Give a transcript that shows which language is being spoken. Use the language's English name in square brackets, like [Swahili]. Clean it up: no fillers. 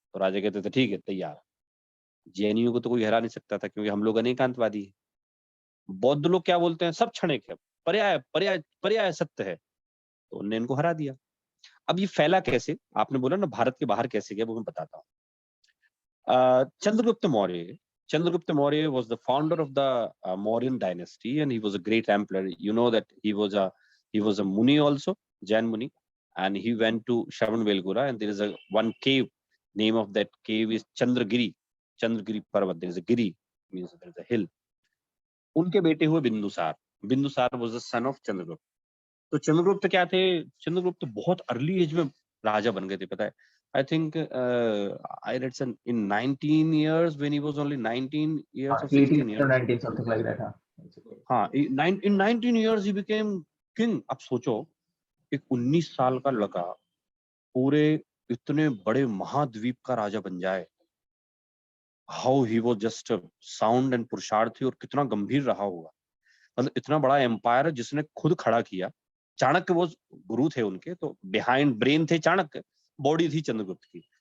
[Hindi] तो राजा कहते थे ठीक है तैयार। जैनियों को तो कोई हरा नहीं सकता था क्योंकि हम लोग अनेकांतवादी हैं। बौद्ध लोग क्या बोलते हैं, सब क्षणिक है, पर्याय पर्याय पर्याय सत्य है, तो उनने इनको हरा दिया। अब ये फैला कैसे, आपने बोला ना भारत के बाहर कैसे गया, वो मैं बताता हूँ। [English] Chandragupta Maurya, Chandragupta Maurya was the founder of the Mauryan dynasty, and he was a great emperor. You know that he was a Muni also, Jain Muni, and he went to Shravanbelgora, and there is a one cave. Name of that cave is Chandragiri Parvat. There is a giri, means there is a hill. [Hindi] उनके बेटे हुए [English] Bindusara, Bindusara was the son of Chandragupta. [Hindi] तो चंद्रगुप्त क्या थे, चंद्रगुप्त बहुत early as में राजा बन गए थे, पता है। [English] I think I read some in 19 years, when he was only 19 years or 16 18 years. or 19 something like that, हाँ. हाँ, in 19 years he became king. [Hindi] अब सोचो एक 19 साल का लड़का पूरे इतने बड़े महाद्वीप का राजा बन जाए। [English] How he was just sound and पुरुषार्थी, [Hindi] और कितना गंभीर रहा होगा। मतलब इतना बड़ा एम्पायर जिसने खुद खड़ा किया। चाणक्य वो गुरु थे उनके, तो बिहाइंड ब्रेन थे चाणक्य, बॉडी थी चंद्रगुप्त की।